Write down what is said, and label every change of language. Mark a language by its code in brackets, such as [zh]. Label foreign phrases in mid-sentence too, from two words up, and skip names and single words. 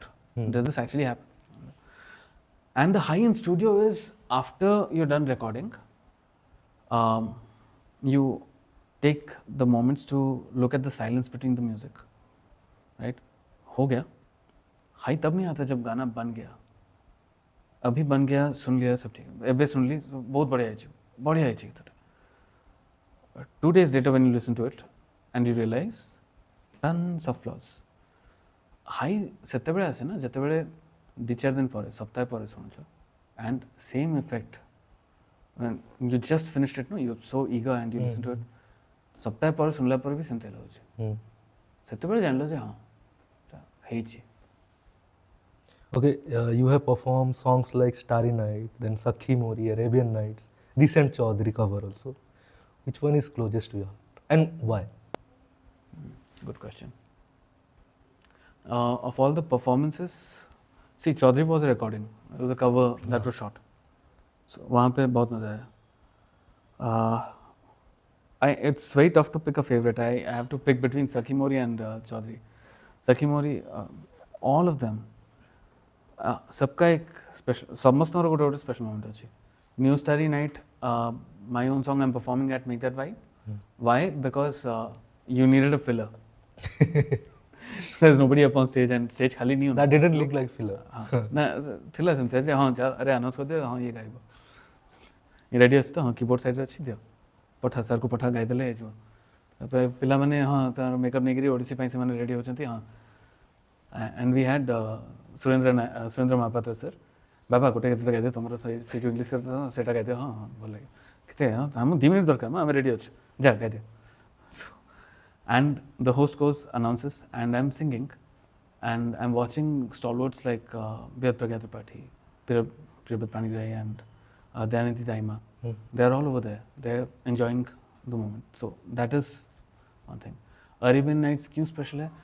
[en] Does this actually happen? And the high in studio is after you're done recording, you take the moments to look at the silence between the music, right? [hi] हो गया. हाई तब नहीं आता जब गाना बन गया. अभी बन गया, सुन लिया, सब ठीक है. एबे सुन ली, बहुत बढ़िया है चीज़. 2 days later when you listen to it and you realize tons of flaws. [or] ହାଇ ସେତେବେଳେ ଆସେ ନା ଯେତେବେଳେ 2-4 दिन ପରେ, ସପ୍ତାହ ପରେ ଶୁଣୁଛ, [en] and same effect when you just finished it, no, you're so eager and you listen to it. [or] ସପ୍ତାହ ପରେ ଶୁଣିଲା ପରେ ବି ସେମିତି ଲାଗୁଛି. ସେତେବେଳେ ଜାଣିଲ ଯେ ହଁ ହେଇଛି. [en] Okay, you have performed songs like Starry Night, then Sakhi Mori, Arabian Nights, recent Chaudhary cover also. Which one is closest to your heart and why? Good question. Of all the performances, see, Chaudhary was a recording. It was a cover that was shot. [hi] So वहाँ पे बहुत मजा आया. [en] It's very tough to pick a favorite. I have to pick between Sakhi Mori and Chaudhary. Sakhi Mori, all of them. [hi] सबका एक स्पेशल, [or] ସମସ୍ତଙ୍କର ଗୋଟେ ଗୋଟେ [en] special moment [or] ଅଛି. [en] New Starry Night, my own song I'm performing at Make That Vibe. Why? Because you needed a filler. There's nobody up on stage and stage [hi] खाली नहीं होना. [en] That didn't look like filler. [or] ना ଥିଲା ସେମିତି ଯେ ହଁ अरे ଆନାଉନ୍ସ କରିଦିଅ, ହଁ ଇଏ ଗାଇବ. ରେଡ଼ି ଅଛି ତ, ହଁ କିବୋର୍ଡ଼ ସାଇଡ଼୍ରେ ଅଛି, ଦିଅ ପଠା, ସାର୍କୁ ପଠା, ଗାଇଦେଲେ ହେଇଯିବ. ତାପରେ ପିଲାମାନେ ହଁ ତାର ମେକଅପ୍ ନେଇକିରି ଓଡ଼ିଶୀ ପାଇଁ ସେମାନେ ରେଡ଼ି ହେଉଛନ୍ତି. ହଁ, [en] and we had ସୁରେନ୍ଦ୍ର ମହାପାତ୍ର sir. [or] ବାବା ଗୋଟେ କେତେଟା ଗାଇଦିଅ, ତୁମର ସେ ଯେଉଁ ଇଂଲିଶ ସେଇଟା ଗାଇଦିଅ. ହଁ ହଁ ଭଲ ଲାଗେ. କେତେ ଆମ 2 ମିନିଟ୍ ଦରକାର, ଆମେ ରେଡ଼ି ଅଛୁ, ଯା ଗାଇଦିଅ. [en] And the host goes, announces, and I'm singing, and I'm watching stalwarts like Biyat Pragya Tripathi, Priyabhat Panigrahi, and Dayanati Daima. They're all over there. They're enjoying the moment. So that is one thing. Arabian Nights [hi] क्यों special है?